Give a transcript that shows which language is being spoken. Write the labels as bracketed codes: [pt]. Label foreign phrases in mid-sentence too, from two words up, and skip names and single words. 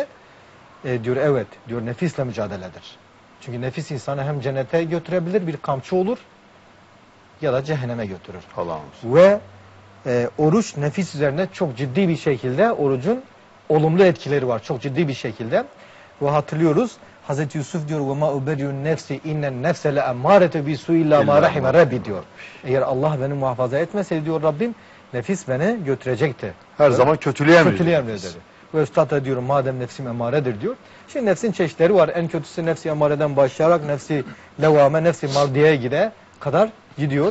[tr] Diyor evet diyor nefisle mücadeledir. Çünkü nefis insanı hem cennete götürebilir bir kamçı olur ya da cehenneme götürür. Allah olsun. Ve oruç nefis üzerine çok ciddi bir şekilde orucun olumlu etkileri var. Çok ciddi bir şekilde. Ve hatırlıyoruz Hazreti Yusuf diyor [ar] وما أبرئ نفسي إن النفس لأمارة بالسوء إلا ما رحم ربي [tr] diyor. Eğer Allah beni muhafaza etmeseydi diyor Rabbim nefis beni götürecekti. Her zaman kötülüğe mi? Kötülüğe emreder. Ve Üstad da diyor madem nefsim emaredir diyor. Şimdi nefsin çeşitleri var. En kötüsü nefsi emareden başlayarak nefsi levame, nefsi mardiyeye gide kadar gidiyor.